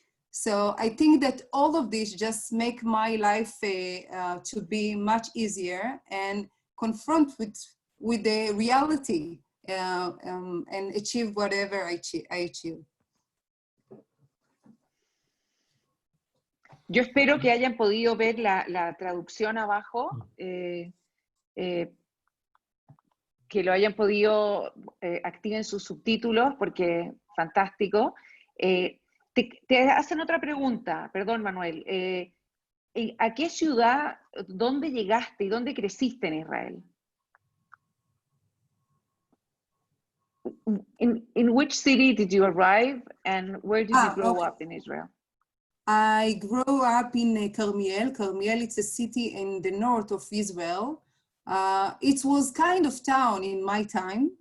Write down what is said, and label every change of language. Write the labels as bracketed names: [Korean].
[English] So I think that all of this just make my life to be much easier and confront with the reality and achieve whatever I achieve. [Spanish] Yo espero que hayan podido ver la traducción abajo, que lo hayan podido, activen sus subtítulos, porque fantástico. Te hacen otra pregunta, perdón Manuel. ¿A qué ciudad, dónde llegaste y dónde creciste en Israel? [English] In which city did you arrive and where did you grow up in Israel? I grew up in Carmiel. Carmiel, it's a city in the north of Israel. It was kind of town in my time.